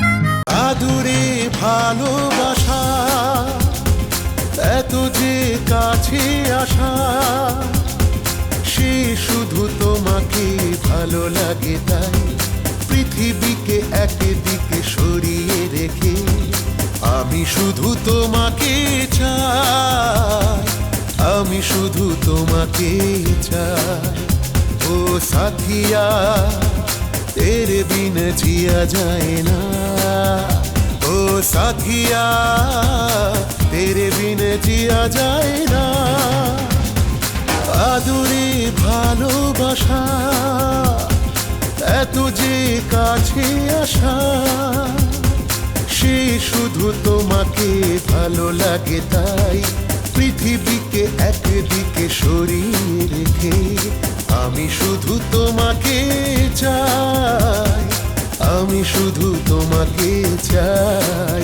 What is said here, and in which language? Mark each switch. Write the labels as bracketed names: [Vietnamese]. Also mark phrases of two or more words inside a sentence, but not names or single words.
[Bangla] আদুরে ভালোবাসা, এত যে কাছে আসা, সে শুধু তোমাকে ভালো লাগে তাই পৃথিবীকে একদিকে সরিয়ে রেখে আমি শুধু তোমাকে চাই, আমি শুধু তোমাকে চাই। [Hindi] ओ साथिया तेरे बिन जिया जाए ना, ओ साथिया तेरे बिन जिया जाए ना। [Bangla] আদুরে ভালোবাসা, এত যে কাছে আসা, সে শুধু তোমাকে ভালো লাগে তাই পৃথিবীকে একদিকে সরিয়ে রেখে আমি শুধু তোমাকে চাই, আমি শুধু তোমাকে চাই।